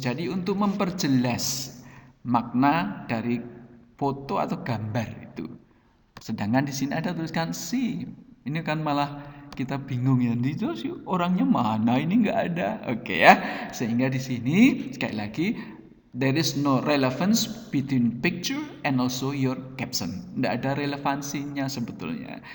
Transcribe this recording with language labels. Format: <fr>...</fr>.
<id>Jadi untuk memperjelas makna dari foto atau gambar itu. Sedangkan di sini ada tuliskan si. Ini kan malah kita bingung ya, itu sih orangnya mana, ini nggak ada. Oke ya, sehingga di sini sekali lagi</id> <en>there is no relevance between picture and also your caption.</en> <id>Tidak ada relevansinya sebetulnya.</id>